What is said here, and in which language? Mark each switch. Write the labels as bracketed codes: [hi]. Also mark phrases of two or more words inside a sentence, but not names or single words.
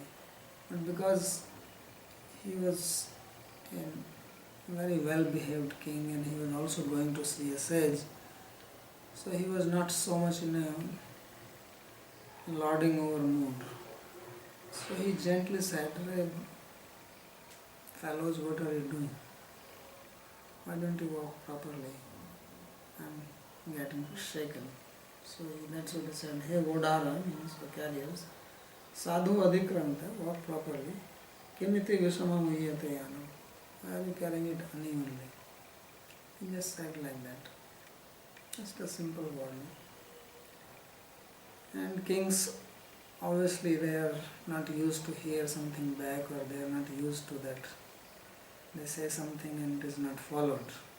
[en] But because he was a very well-behaved king and he was also going to see a sage, so he was not so much in a lording over mood. So he gently said, "Fellows, what are you doing? Why don't you walk properly? I'm getting shaken." So that's what he said. Hey, Vodara, means the carriers, [sa] sadhu adhikramta, [en] walk properly. [sa] Kimiti visama muhyate yana. [en] Why are you carrying it unevenly? He just said like that. Just a simple warning. And kings, obviously they are not used to hear something back, or they are not used to that. They say something and it is not followed.